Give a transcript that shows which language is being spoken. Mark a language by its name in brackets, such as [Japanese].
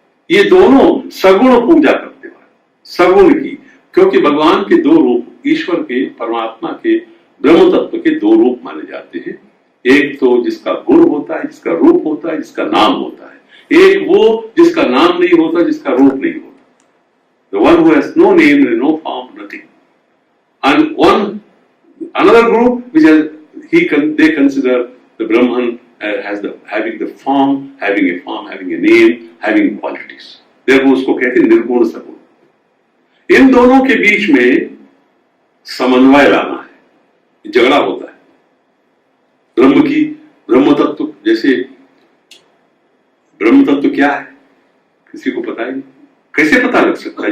[Hindi] ये दोनों सगुण पूजा करते हुए, सगुण की, क्योंकि भगवान के दो रूप, ईश्वर के, परमात्मा के, ब्रह्म तत्व के दो रूप माने जाते हैं। एक तो जिसका गुण होता है, जिसका रूप होता है, जिसका नाम होता है। एक वो जिसका नाम नहीं होता, जिसका रूप नहीं होता। [English] The one who has no name, no form, nothing. And another group which they consider the Brahman having a form, having a name, having qualities. [Hindi] Therefore उसको कहते हैं निर्गुण सगुण। इन दोनों के बीच में समन्वय लाना है, झगड़ा होता है। ब्रह्म तत्व, जैसे ब्रह्म तत्व क्या है किसी को पता ही नहीं, कैसे पता लग सकता है?